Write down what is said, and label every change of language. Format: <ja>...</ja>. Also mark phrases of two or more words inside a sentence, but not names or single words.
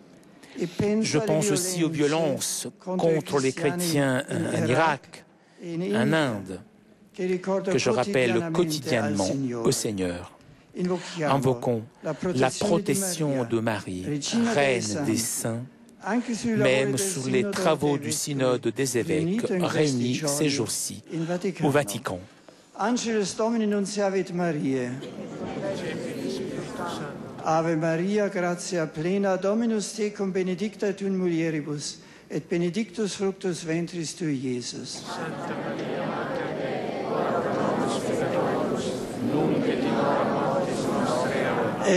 <fr>Je pense aussi aux violences contre les chrétiens en Irak, en Inde, que je rappelle quotidiennement au Seigneur. Invoquons la protection de Marie, Reine des saints, même sur les travaux du synode des évêques réunis ces jours-ci au Vatican.</fr> <la>Angelus Domini nunciavit Mariae. Ave Maria, gratia plena, Dominus tecum benedicta tu in mulieribus, et benedictus fructus ventris tui, Iesus. Santa Maria, Mater Dei, ora pro nobis peccatoribus, nunc et in hora mortis nostrae.</la>